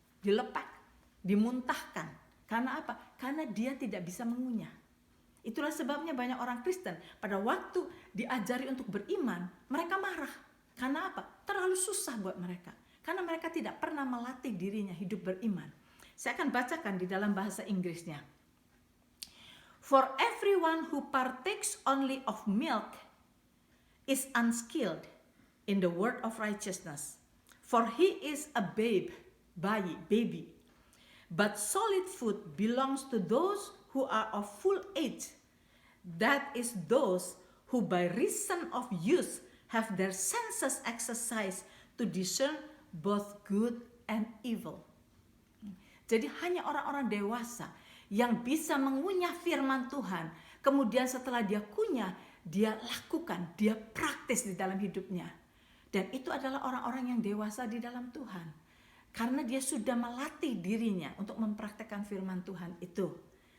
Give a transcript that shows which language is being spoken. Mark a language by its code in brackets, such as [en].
[id] Dilepak, dimuntahkan. Karena apa? Karena dia tidak bisa mengunyah. Itulah sebabnya banyak orang Kristen pada waktu diajari untuk beriman, mereka marah. Karena apa? Terlalu susah buat mereka. Karena mereka tidak pernah melatih dirinya hidup beriman. Saya akan bacakan di dalam bahasa Inggrisnya. [en] For everyone who partakes only of milk is unskilled in the word of righteousness, for he is a babe. bayi, baby. But solid food belongs to those who are of full age. That is those who by reason of use have their senses exercised to discern both good and evil. [id] Jadi hanya orang-orang dewasa yang bisa mengunyah firman Tuhan. Kemudian setelah dia kunyah, dia lakukan, dia praktis di dalam hidupnya. Dan itu adalah orang-orang yang dewasa di dalam Tuhan. Karena dia sudah melatih dirinya untuk mempraktekkan firman Tuhan itu.